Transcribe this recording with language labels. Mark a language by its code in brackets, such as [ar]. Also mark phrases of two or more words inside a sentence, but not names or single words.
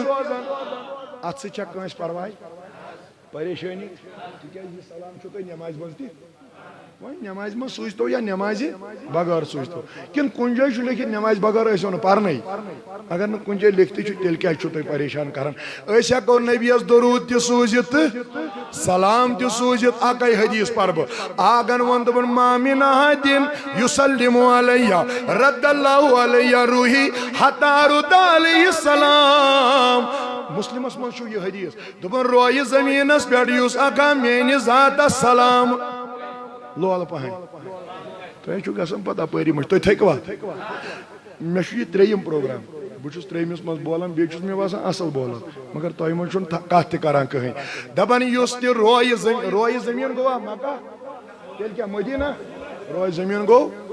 [ks] اتھ سۭتۍ چھا کٲنٛسہِ پرواے پریشٲنی تِکیٛازِ یہِ سلام چھُو تۄہہِ نٮ۪مازِ منٛز تہِ وۄنۍ نٮ۪مازِ منٛز سوٗزتو یا نٮ۪مازِ بغٲر سوٗزتو کِنہٕ کُنہِ جایہِ چھُ لیکھِتھ نٮ۪مازِ بغٲر ٲسِو نہٕ پرنٕے اگر نہٕ کُنہِ جایہِ لیکھتٕے چھُ تیٚلہِ کیٛازِ چھُو تُہۍ پریشان کران أسۍ ہٮ۪کو نبیَس درود تہِ سوٗزِتھ تہٕ سلام تہِ سوٗزِتھ اکے حدیث پرٕ بہٕ آگن ووٚن دوٚپُن [ar] ما مِن احدٍ یُسلِمُ علیہ رد اللہ علیہ روحی حتی ارد علیہ السلام [ks] مسلمس منٛز چھُ یہِ حدیث دوٚپُن رویہِ زٔمیٖنس پٮ۪ٹھ یُس اکھا میٲنِس ذاتس سلام لولہٕ پہن تۄہہِ چھُو گژھان پتہٕ اپٲری مٔشۍ تُہۍ تھٔکوا مےٚ چھُ یہِ 3یِم پروگرام بہٕ چھُس 3یِمِس منٛز بولان بیٚیہِ چھُس مےٚ باسان اصل بولان مگر تۄہہِ منٛز چھُنہٕ کتھ تہِ کران کٕہٕنۍ دپان یُس تہِ رویہِ زٔمیٖن گوٚوا مکہ تیٚلہِ کیٛاہ مدیٖنہ رویہِ زٔمیٖن گوٚو